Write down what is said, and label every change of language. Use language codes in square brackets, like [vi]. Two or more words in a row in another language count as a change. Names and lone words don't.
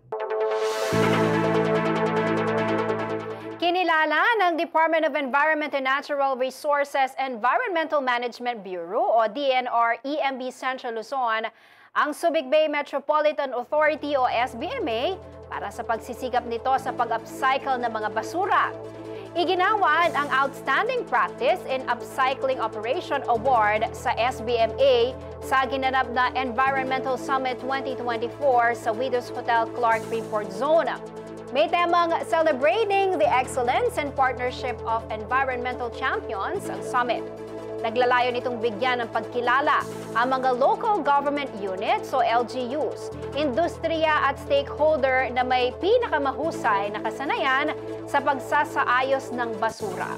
[tl] Kinilala ng Department of Environment and Natural Resources Environmental Management Bureau o DNR-EMB Central Luzon ang Subic Bay Metropolitan Authority o SBMA para sa pagsisikap nito sa pag-upcycle ng mga basura. Iginawad ang Outstanding Practice in Upcycling Operation Award sa SBMA sa ginanap na Environmental Summit 2024 sa Widows Hotel Clark Freeport Zone. May temang Celebrating the Excellence and Partnership of Environmental Champions ang summit. Naglalayo nitong bigyan ng pagkilala ang mga [en] local government units [tl] o LGUs, industriya at stakeholder na may pinakamahusay na kasanayan sa pagsasaayos ng basura.